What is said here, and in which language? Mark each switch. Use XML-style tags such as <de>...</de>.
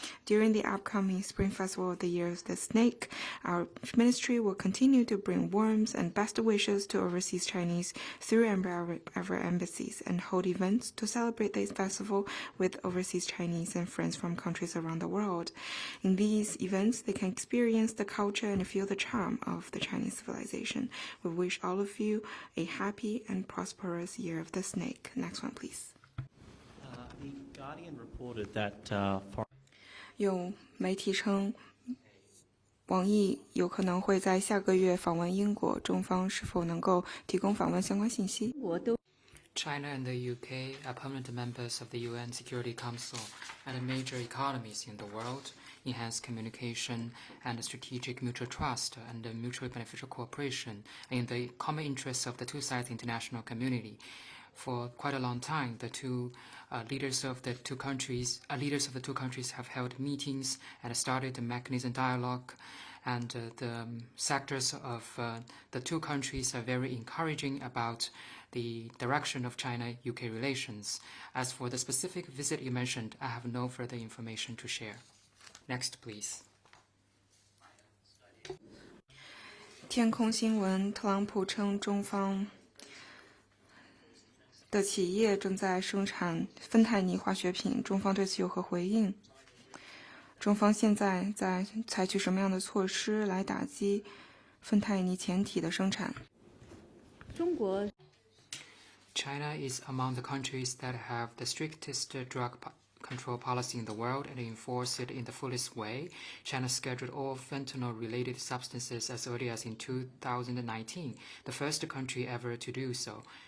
<en>During the upcoming Spring Festival of the Year of the Snake, our ministry will continue to bring warmth and best wishes to overseas Chinese through our embassies and hold events to celebrate this festival with overseas Chinese and friends from countries around the world. In these events, they can experience the culture and feel the charm of the Chinese civilization. We wish all of you a happy and prosperous Year of the Snake. Next one, please. The Guardian reported that</en> <zh>有媒体称，网易有可能会在下个月访问英国，中方是否能够提供访问相关信息？</zh> <en>China and the UK are permanent members of the UN Security Council and major economies in the world, enhance communication and strategic mutual trust and mutually beneficial cooperation in the common interests of the two sides international community. For quite a long time, the leaders of the two countries have held meetings and started the mechanism dialogue, and the sectors of the two countries are very encouraging about the direction of China-UK relations. As for the specific visit you mentioned, I have no further information to share. Next, please.</en> <zh>天空新闻，特朗普称中方的企业正在生产芬太尼化学品，中方对此有何回应？中方现在在采取什么样的措施来打击芬太尼前体的生产？中国</zh> <en>China is among the countries that have the strictest drug control policy in the world and enforce it in the fullest way. China scheduled all fentanyl-related substances as early as in 2019, the first country ever to do so.</en>